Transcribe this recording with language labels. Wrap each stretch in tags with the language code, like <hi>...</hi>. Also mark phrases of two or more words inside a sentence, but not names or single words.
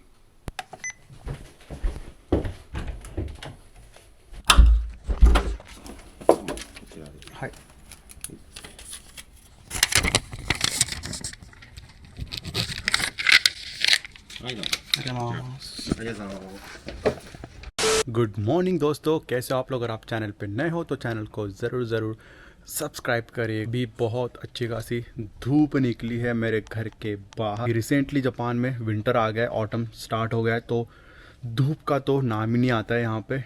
<ja>こちらで。はい。はい、どうも。ありがとうございます。ありがとうございます。</ja> <en>Good morning</en> <hi>दोस्तों, कैसे हो आप लोग। अगर आप चैनल पे नए हो तो चैनल को ज़रूर ज़रूर सब्सक्राइब करिए। भी बहुत अच्छी खासी धूप निकली है मेरे घर के बाहर। रिसेंटली जापान में विंटर आ गया है,</hi> <en>autumn start</en> <hi>हो गया है, तो धूप का तो नाम ही नहीं आता है यहाँ पे।</hi>